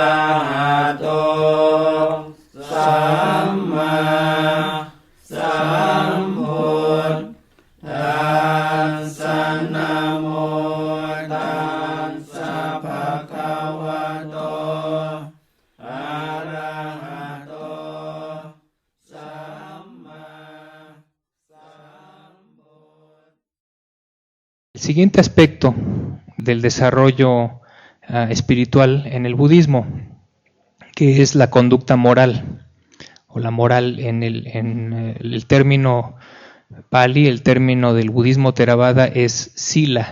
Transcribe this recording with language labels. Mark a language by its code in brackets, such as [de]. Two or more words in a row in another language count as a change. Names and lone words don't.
[pi] หะโตสัมมาสัมพุทธัสสะนะโมตัสสะภะคะวะโตอะระหะโตสัมมาสัมพุทธัสสะ [es] El siguiente aspecto del desarrollo espiritual en el budismo, que es la conducta moral, o la moral en el término Pali, el término del budismo Theravada es sila.